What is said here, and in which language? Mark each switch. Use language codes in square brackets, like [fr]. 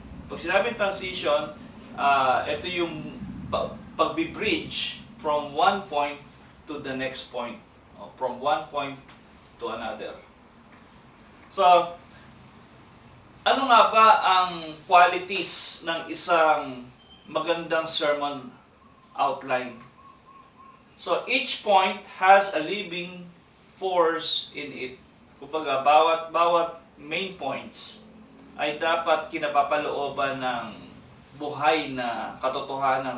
[tl] Pag sinabing transition, ito yung pag-bridge [en] from one point to the next point. From one point to another. [tl] So, ano nga ba ang qualities ng isang magandang sermon outline? [en] So, each point has a living force in it. [tl] Kumbaga, bawat main points ay dapat kinapapalooban ng buhay na katotohanan.